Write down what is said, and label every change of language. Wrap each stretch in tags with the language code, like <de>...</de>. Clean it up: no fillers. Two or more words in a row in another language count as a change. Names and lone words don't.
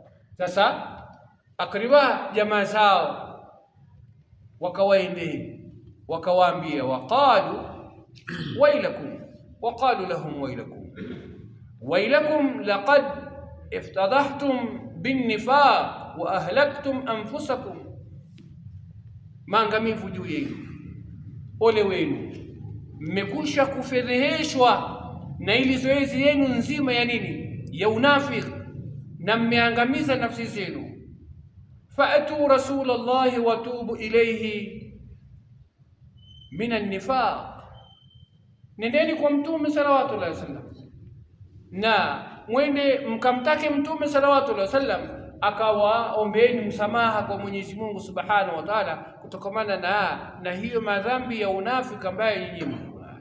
<sw>Sasa akriba jamaa zao wakawaendea wakawaambia,</sw> <ar>وقالوا ويلكم وقالوا لهم ويلكم لقد افتضحتم بالنفاق وأهلكتم أنفسكم,</ar> <sw>maangamivu juu yenu, ole wenu, mmekusha kufedheheshwa na ili zoezi yenu nzima ya nini? Ya unafiki, na mmeangamiza nafsi zenu.</sw> <ar>فأتوا رسول الله وتوبوا إليه من النفاق,</ar> <sw>nendeni kwa Mtume</sw> <ar>صلى الله عليه وسلم</ar> <sw>na mwende mkamtake Mtume</sw> <ar>صلى الله عليه وسلم</ar> <sw>akawaombeeni msamaha kwa Mwenyezi Mungu</sw> <ar>سبحانه وتعالى</ar> <sw>kutokamana na hiyo madhambi ya unafiki ambayo nyinyi mnayo.</sw>